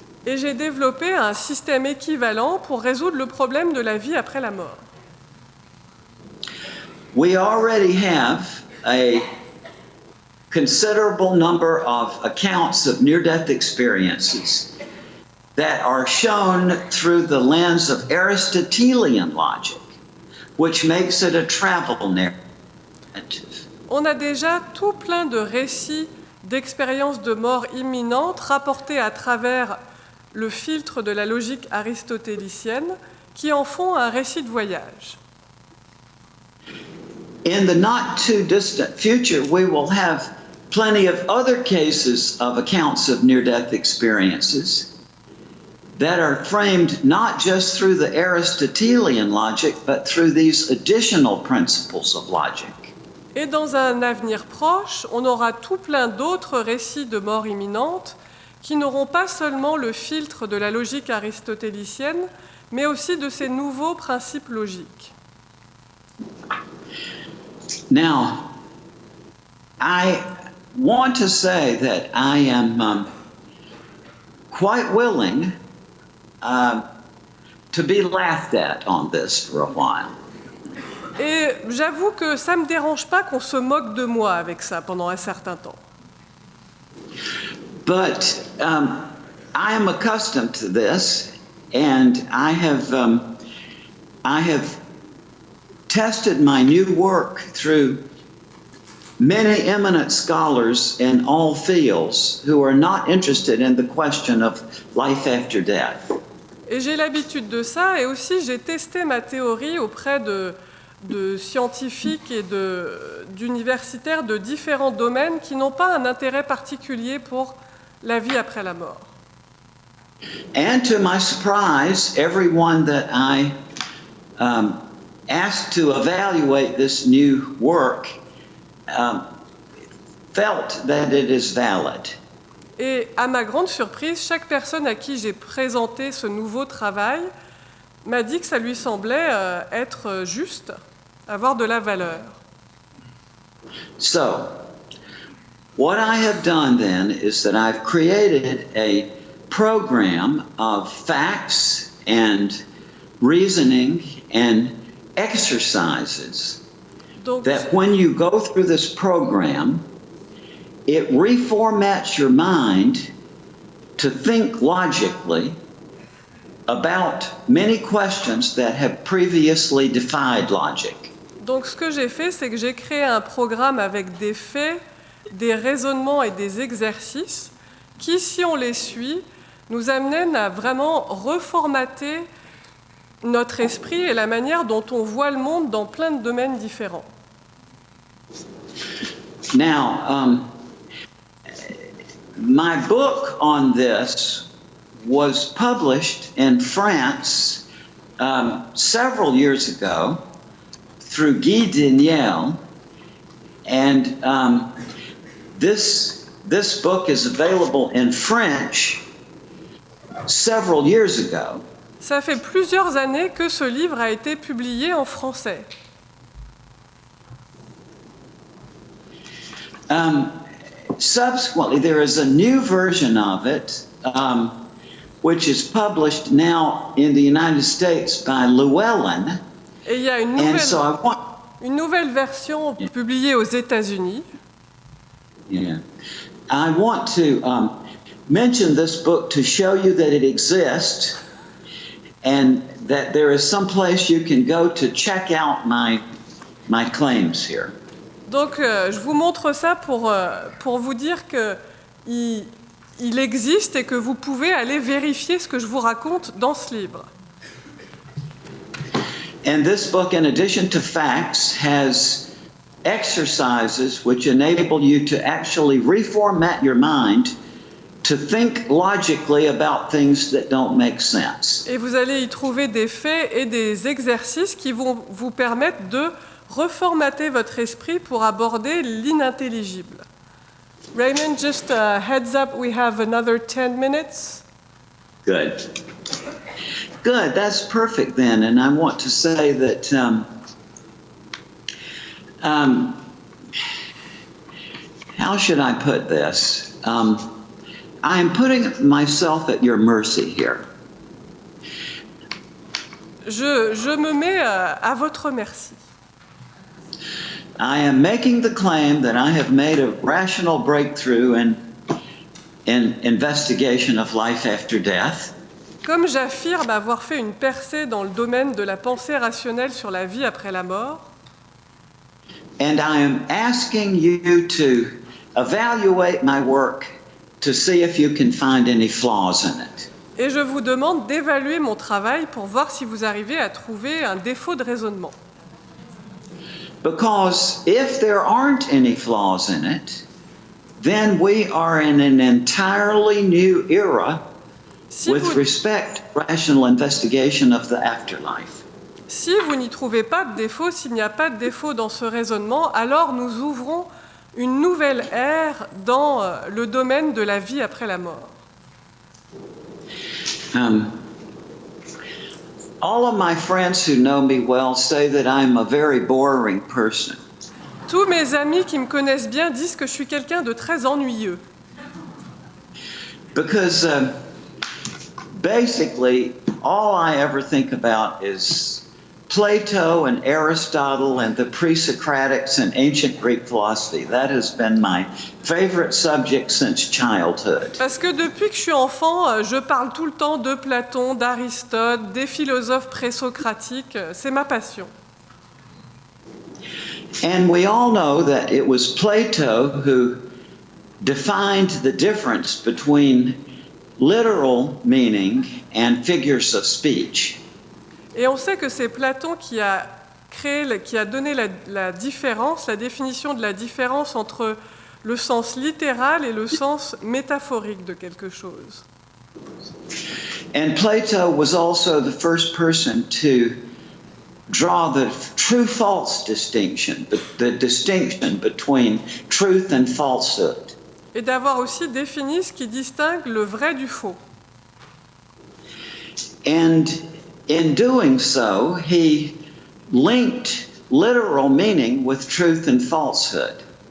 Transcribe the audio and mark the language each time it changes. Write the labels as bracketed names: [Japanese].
[French] Et j'ai développé un système équivalent pour résoudre le problème de la vie après la mort. [English] We already have a considerable number of accounts of near-death experiences that are shown through the lens of Aristotelian logic, which makes it a travel narrative. [French] On a déjà tout plein de récits d'expériences de mort imminente rapportés à travers le filtre de la logique aristotélicienne qui en font un récit de voyage. [English] In the not too distant future, we will have plenty of other cases of accounts of near-death experiences that are framed not just through the Aristotelian logic, but through these additional principles of logic. [French] Et dans un avenir proche, on aura tout plein d'autres récits de mort imminente qui n'auront pas seulement le filtre de la logique aristotélicienne, mais aussi de ces nouveaux principes logiques. [English] Now, I want to say that I am quite willing to be laughed at on this for a while. [French] Et j'avoue que ça ne me dérange pas qu'on se moque de moi avec ça pendant un certain temps. [English] But I am accustomed to this, and I have tested my new work through many eminent scholars in all fields who are not interested in the question of life after death. [French] Et j'ai l'habitude de ça, et aussi j'ai testé ma théorie auprès de scientifiques et d'universitaires de différents domaines qui n'ont pas un intérêt particulier pour la vie après la mort. [English] And to my surprise, everyone that I asked to evaluate this new work felt that it is valid. [French] Et à ma grande surprise, chaque personne à qui j'ai présenté ce nouveau travail m'a dit que ça lui semblait être juste, avoir de la valeur. [English] So, what I have done then is that I've created a program of facts and reasoning and exercises [French] Donc, [English] that when you go through this program, it reformats your mind to think logically about many questions that have previously defied logic. [French] donc ce que j'ai fait, c'est que j'ai créé un programme avec des faits, des raisonnements et des exercices qui, si on les suit, nous amènent à vraiment reformater notre esprit et la manière dont on voit le monde dans plein de domaines différents. [English] Now, my book on this was published in France several years ago through Guy Deuil, and this book is available in French several years ago. [French] Ça fait plusieurs années que ce livre a été publié en français. [English] Subsequently, there is a new version of it, which is published now in the United States by Llewellyn. [French] Et il y a une nouvelle version publiée aux États-Unis. [English] Yeah. I want to mention this book to show you that it exists and that there is some place you can go to check out my claims here. [French] Donc, je vous montre ça pour vous dire qu'il existe et que vous pouvez aller vérifier ce que je vous raconte dans ce livre. [English] And this book, in addition to facts, has exercises which enable you to actually reformat your mind to think logically about things that don't make sense. [French] Et vous allez y trouver des faits et des exercices qui vont vous permettre de reformater votre esprit pour aborder l'inintelligible. [English] Raymond, just a heads up, we have another 10 minutes. Good. Good, that's perfect then. And I want to say that how should I put this? I am putting myself at your mercy here. [French] Je me mets à votre merci. [English] I am making the claim that I have made a rational breakthrough in investigation of life after death. [French] Comme j'affirme avoir fait une percée dans le domaine de la pensée rationnelle sur la vie après la mort, [English] and I am asking you to evaluate my work to see if you can find any flaws in it. [French] et je vous demande d'évaluer mon travail pour voir si vous arrivez à trouver un défaut de raisonnement. [English] Because if there aren't any flaws in it, then we are in an entirely new era with respect to rational investigation of the afterlife. [French] Si vous n'y trouvez pas de défaut, s'il n'y a pas de défaut dans ce raisonnement, alors nous ouvrons une nouvelle ère dans le domaine de la vie après la mort. [English] All of my friends who know me well say that I'm a very boring person. [French] Tous mes amis qui me connaissent bien disent que je suis quelqu'un de très ennuyeux. [English] Because basically, all I ever think about is Plato and Aristotle and the pre-Socratics and ancient Greek philosophy. That has been my favorite subject since childhood. [French] Parce que depuis que je suis enfant, je parle tout le temps de Platon, d'Aristote, des philosophes présocratiques. C'est ma passion. [English] And we all know that it was Plato who defined the difference between literal meaning and figures of speech. [French] Et on sait que c'est Platon qui a donné la différence, la définition de la différence entre le sens littéral et le sens métaphorique de quelque chose. [English] And Plato was also the first person to draw the true-false distinction, the distinction between truth and falsehood. [French] Et d'avoir aussi défini ce qui distingue le vrai du faux. [English] And in doing so, he linked literal meaning with truth and falsehood.